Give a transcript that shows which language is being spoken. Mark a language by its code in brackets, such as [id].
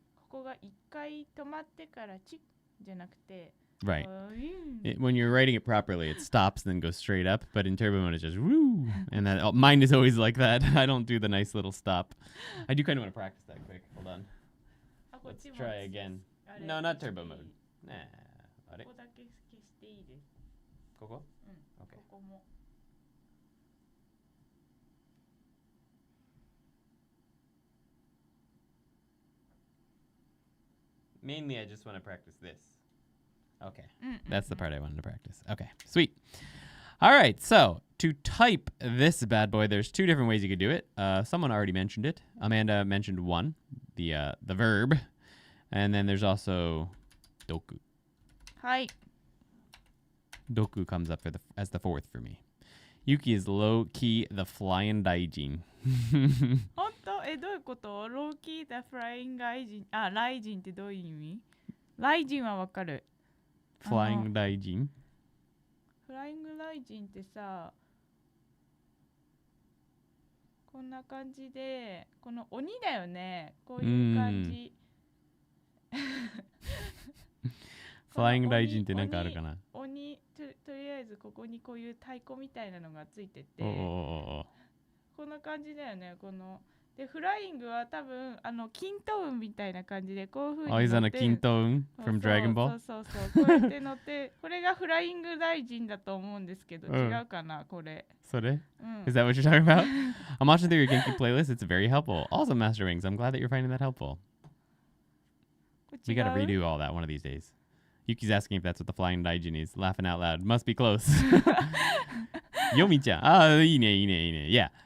[ja] ここが一回止まってからチッじゃなくて。 [en] Right. When you're writing it properly, it stops and then goes straight up. But in turbo mode, it's just woo. And that mine is always like that. I don't do the nice little stop. I do kind of want to practice that quick. Hold on. Let's try again. No, not turbo mode. Nah. [ja] ここだけ消していいです。ここ? [en] Okay. [ja] ここも。 [en] Mainly, I just want to practice this. Okay. That's the part I wanted to practice. Okay. Sweet. All right. So to type this bad boy, there's two different ways you could do it. Someone already mentioned it. Amanda mentioned one, the verb. And then there's also doku. Hi. Doku comes up as the fourth for me. Yuki is low-key the flying daijin. [ja] 本当？どういうこと？ローキーだフライングライジン。あ、ライジンってどういう意味？ライジンはわかる。 [en] Flying daijin? [ja] フライングライジンってさ、こんな感じで、この鬼だよね。こういう感じ。 Flying daijin ってなんかあるかな？鬼とりあえずここにこういう太鼓みたいなのがついてて、こんな感じだよね。このでフライングは多分キント運みたいな感じでこういう風に乗って。 [en] Oh, he's on a キント運 from Dragon Ball? [ja] そう。こうやって乗ってこれがフライング大臣だと思うんですけど、違うかなこれ。それ? [en] Is that what you're talking about? I'm watching through your Genki playlist. It's very helpful. Also, Master Wings, I'm glad that you're finding that helpful. We gotta redo all that one of these days. Yuki's asking if that's what the flying daijin is. Laughing out loud. Must be close. Yomi-chan. Ah, [ja] いいね。 [en] Yeah.